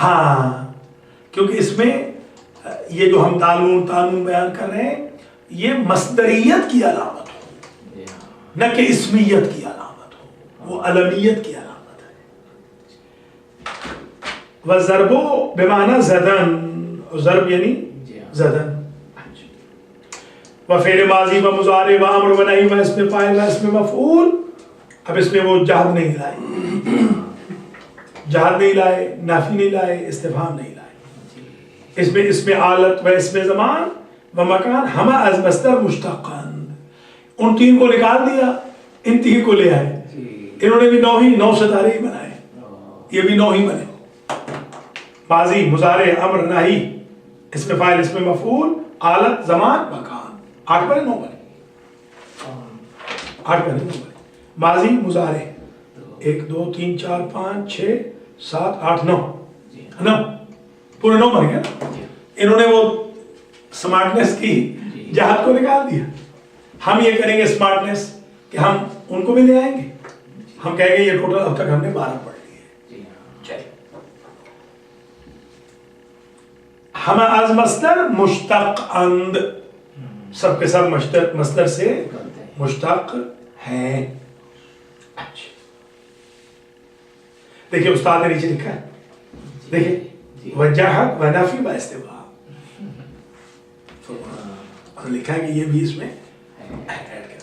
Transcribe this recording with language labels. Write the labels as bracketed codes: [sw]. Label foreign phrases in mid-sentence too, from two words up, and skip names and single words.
[ur] ہاں، کیونکہ اس میں یہ جو ہم تانون بیان کر رہے ہیں یہ مصدریت کی علامت ہو، نہ کہ اسمیت کی علامت ہو، وہ علمیت کی علامت ہے. [fa] وَضَرْبُ بمعنی زدن، ضرب یعنی زدن. وفعل ماضی و مضارع و امر و نہی و اسم فاعل و اسم مفعول. [ur] اب اس میں وہ جہد نہیں لائے، جہد نہیں لائے، نافی نہیں لائے، استفہام نہیں لائے. اس میں [fa] اسم آلت و اسم زمان و مکان ہمہ از مصدر مشتقان. [ur] ان تین کو نکال دیا، ان تین کو لے آئے. انہوں نے بھی نو ستارے ہی بنائے، یہ بھی 9 ہی بنے. ماضی، مضارع، امر، نہی، اسم فاعل، اسم مفعول، آلت، زمان، مکان. 8 بنے 9 بنے، 8 بنے 9 بنے. ماضی، مضارع 1 2 3 4 5 6 7 8 9 پورے 9 بن گئے. انہوں نے وہ سمارٹنیس کی جہاد کو نکال دیا. ہم یہ کریں گے سمارٹنیس کہ ہم ان کو بھی لے آئیں گے. ہم کہیں گے یہ ٹوٹل اب تک ہم نے 12 پڑھ لیے. [fa] ہم از مصدر مشتق اند، [ur] سب کے سب مصدر سے مشتق ہیں. دیکھیں استاد نے نیچے لکھا ہے، دیکھیں وجاہت و نفی و استفہام لکھا ہے کہ یہ بھی اس میں ایڈ کریں.